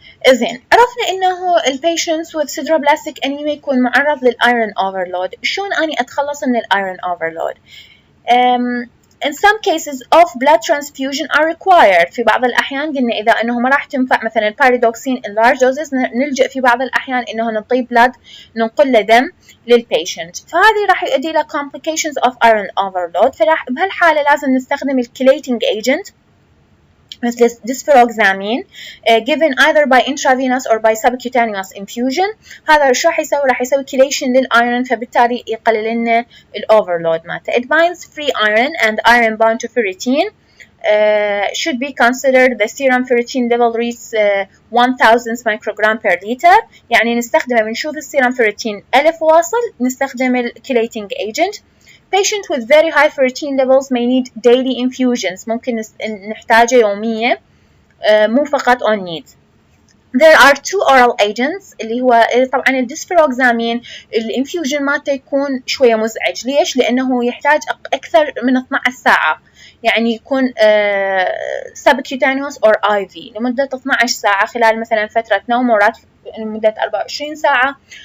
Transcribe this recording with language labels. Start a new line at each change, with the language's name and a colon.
Arabic: زين، عرفنا انه البيشنتس with sideroblastic anemia يكون معرض للايرون اوفرلود. شلون اني اتخلص من الايرون اوفرلود؟
English: In some cases of blood transfusion are required.
Arabic: في بعض الأحيان قلنا إذا أنه ما راح تنفع مثلا
English: pyridoxine in large doses
Arabic: نلجأ في بعض الأحيان إنه نعطي blood ننقل له دم للبيشنت، فهذه راح يؤدي إلى
English: complications of iron overload.
Arabic: فراح بهالحالة لازم نستخدم الكليتنج
English: agent مثل desferoxamine given either by intravenous or by subcutaneous infusion.
Arabic: هذا شو راح يسوي؟ راح يسوي chelation للإيرون، فبالتالي يقلل لنا الأوفرلود مالته.
English: It binds free iron and iron bound to ferritin. Should be considered the serum ferritin level reaches 1000 microgram per liter.
Arabic: يعني نستخدمه بنشوف السيرم ferritin 1000 واصل نستخدم الكليتنج agent.
English: Patients with very high ferritin levels may need daily infusions.
Arabic: ممكن نحتاجه يوميا مو فقط on need.
English: There are two oral agents
Arabic: اللي هو طبعا الديسفيروكزامين الانفيوجن مالته يكون شوية مزعج. ليش؟ لأنه يحتاج أكثر من 12 ساعة، يعني يكون subcutaneous or IV لمدة 12 ساعة خلال مثلا فترة نوم وراتب لمدة 24 ساعة.